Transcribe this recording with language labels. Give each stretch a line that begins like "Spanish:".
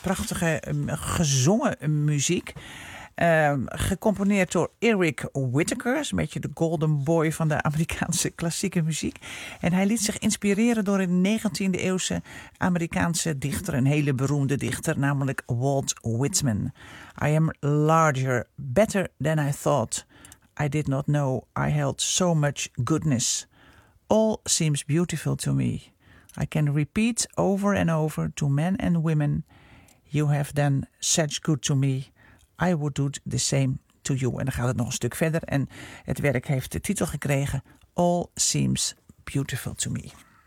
Dutch: Prachtige gezongen muziek. Gecomponeerd door Eric Whittaker. Een beetje de golden boy van de Amerikaanse klassieke muziek. En hij liet zich inspireren door een 19e eeuwse Amerikaanse dichter. Een hele beroemde dichter, namelijk Walt Whitman.
English: I am larger, better than I thought. I did not know I held so much goodness. All seems beautiful to me. I can repeat over and over to men and women. You have done such good to me. I would do the same to you.
Dutch: En dan gaat het nog een stuk verder. En het werk heeft de titel gekregen.
English: All seems beautiful to me.